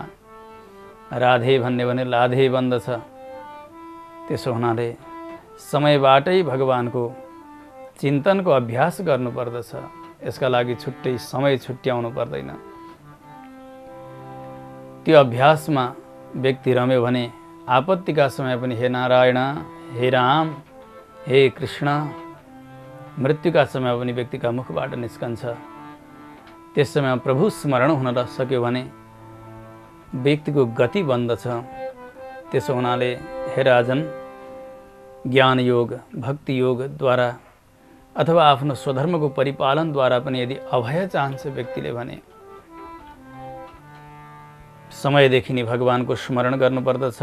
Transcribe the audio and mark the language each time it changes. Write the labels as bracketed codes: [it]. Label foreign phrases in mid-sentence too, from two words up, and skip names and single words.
[ne] राधे भन्ने भने लाधे बन्दछ। त्यसो हुनाले समयबाटै भगवानको चिन्तनको अभ्यास गर्नुपर्दछ। यसका लागि छुट्टै समय छुट्याउनु पर्दैन। त्यो अभ्यासमा व्यक्ति रम्यो भने आपत्तिका समय पनि हे नारायण, हे राम, हे कृष्ण, मृत्युका समय पनि व्यक्तिका मुखबाट निस्कन्छ। त्यस समयमा प्रभु स्मरण हुन सक्यो भने व्यक्तिको गति बन्दछ। त्यसो हुनाले हे राजन, ज्ञान योग, भक्ति योगद्वारा अथवा आफ्नो स्वधर्मको परिपालनद्वारा पनि यदि अभय चाहन्छ व्यक्तिले भने समयदेखि नै भगवानको स्मरण गर्नुपर्दछ।